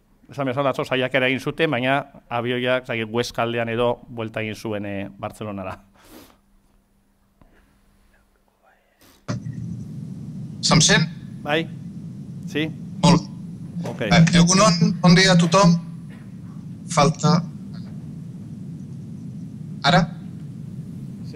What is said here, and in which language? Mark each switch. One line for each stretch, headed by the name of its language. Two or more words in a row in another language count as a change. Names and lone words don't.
Basque: esan bezala atzo saiakera egin zuten, baina abioiak Huesca aldean edo buelta egin zuen Bartzelonara.
Catalan: Se'm sent? Bai? Sí? Molt. Egunon, bon dia a tothom. Falta... Ara? Sí.